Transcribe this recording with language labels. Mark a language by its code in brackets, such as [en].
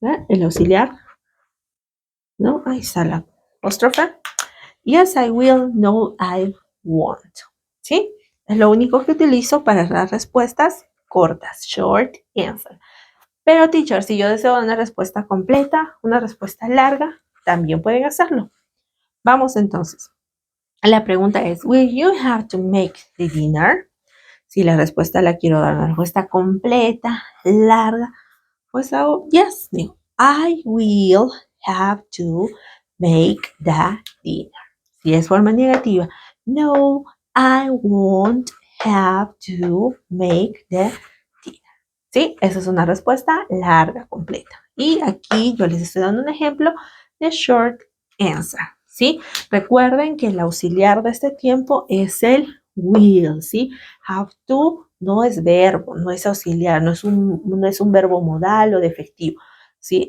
[es] El auxiliar, ¿no? Ahí está la apóstrofe. [en] Yes, I will. No, I won't. [es] ¿Sí? Es lo único que utilizo para las respuestas cortas. Short answer. Pero, teacher, si yo deseo una respuesta completa, una respuesta larga, también pueden hacerlo. Vamos entonces. La pregunta es, [en] will you have to make the dinner? [es] Si la respuesta la quiero dar una respuesta completa, larga, pues hago yes. [en] Digo, I will have to make the dinner. [es] Si es forma negativa, [en] no, I won't have to make the dinner. [es] ¿Sí? Esa es una respuesta larga, completa. Y aquí yo les estoy dando un ejemplo de short answer. ¿Sí? Recuerden que el auxiliar de este tiempo es el will, ¿sí? Have to no es verbo, no es auxiliar, no es un verbo modal o defectivo, ¿sí?